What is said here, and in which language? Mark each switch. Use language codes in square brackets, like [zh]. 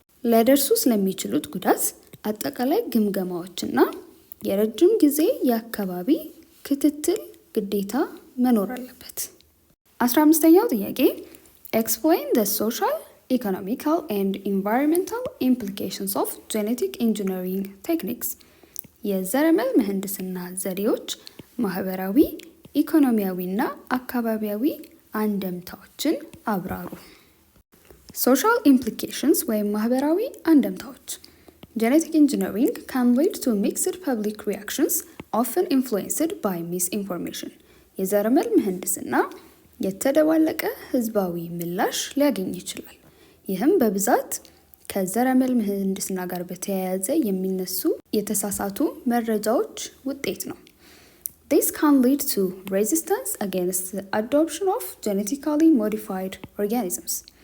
[am] ለደርሱ ስለሚችሉት ጉዳት አጠቃላይ ግምገማዎችና የረጅም ጊዜ የአካባቢ ክትትል ግዴታ መኖር አለበት። 15ኛው ጥያቄ [en] Explain the social, economical, and environmental implications of genetic engineering techniques. [am] የዘረመል ምህንድስና ዘዴዎች ማህበራዊ፣ ኢኮኖሚያዊና አካባቢያዊ አንደምታዎችን አብራሩ። [en] Social implications [am] ወይም ማህበራዊ አንደምታዎች። [en] Genetic engineering can lead to mixed public reactions, often influenced by misinformation. [am] የዘረመል ምህንድስና የተደባለቀ ህዝባዊ ምላሽ ሊያገኝ ይችላል። ይህም በብዛት ከዘረመል ምህንድስና ጋር በተያያዘ የሚነሱ የተሳሳቱ መረጃዎች ውጤት ነው። [en] This can lead to resistance against the adoption of genetically modified organisms.